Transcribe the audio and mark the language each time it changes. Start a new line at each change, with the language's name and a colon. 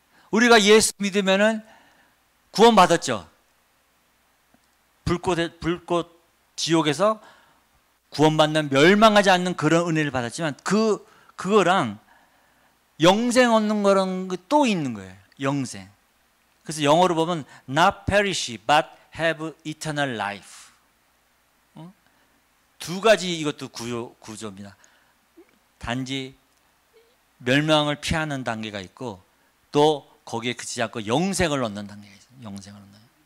Korean: 우리가 예수 믿으면은 구원받았죠. 불꽃 지옥에서 구원받는 멸망하지 않는 그런 은혜를 받았지만 그거랑 영생 얻는 거랑 또 있는 거예요. 영생. 그래서 영어로 보면
English: not perish but have eternal life.
Korean: 두 가지 이것도 구조입니다. 단지 멸망을 피하는 단계가 있고 또 거기에 그치지 않고 영생을 얻는 단계가 있어요. 영생을 얻는.